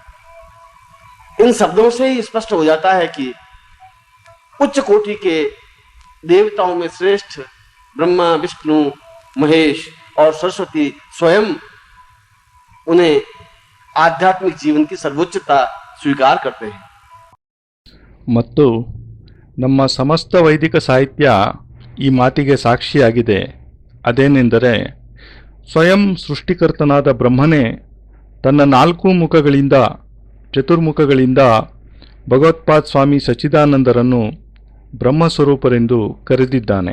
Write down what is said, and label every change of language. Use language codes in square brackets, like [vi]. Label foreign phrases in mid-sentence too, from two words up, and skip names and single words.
[hi] इन शब्दों से ही स्पष्ट हो जाता है कि उच्च कोटि के देवताओं में श्रेष्ठ ब्रह्मा, विष्णु, महेश और सरस्वती स्वयं उन्हें आध्यात्मिक जीवन की सर्वोच्चता स्वीकार करते हैं। [kn] ಮತ್ತು ನಮ್ಮ ಸಮಸ್ತ ವೈದಿಕ ಸಾಹಿತ್ಯ ಈ ಮಾತಿಗೆ ಸಾಕ್ಷಿಯಾಗಿದೆ. ಅದೇನೆಂದರೆ ಸ್ವಯಂ ಸೃಷ್ಟಿಕರ್ತನಾದ ಬ್ರಹ್ಮನೇ ತನ್ನ 4 ಮುಖಗಳಿಂದ, ಚತುರ್ಮುಖಗಳಿಂದ ಭಗವತ್ಪಾದ್ ಸ್ವಾಮಿ ಸಚ್ಚಿದಾನಂದರನ್ನು ಬ್ರಹ್ಮಸ್ವರೂಪರೆಂದು ಕರೆದಿದ್ದಾನೆ.